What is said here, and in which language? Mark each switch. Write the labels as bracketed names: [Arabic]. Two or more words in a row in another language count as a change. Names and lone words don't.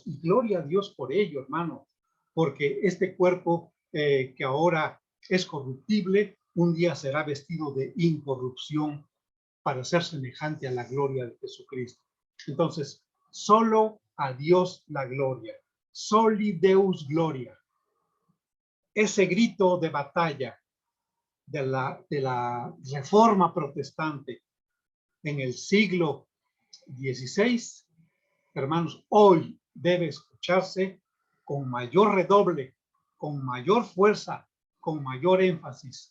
[Spanish] Y gloria a Dios por ello, hermano, porque este cuerpo que ahora es corruptible, un día será vestido de incorrupción para ser semejante a la gloria de Jesucristo. Entonces, solo a Dios la gloria. [Latin] Soli Deus gloria. [Spanish] Ese grito de batalla de la Reforma Protestante en el siglo XVI, hermanos, hoy debe escucharse con mayor redoble, con mayor fuerza, con mayor énfasis.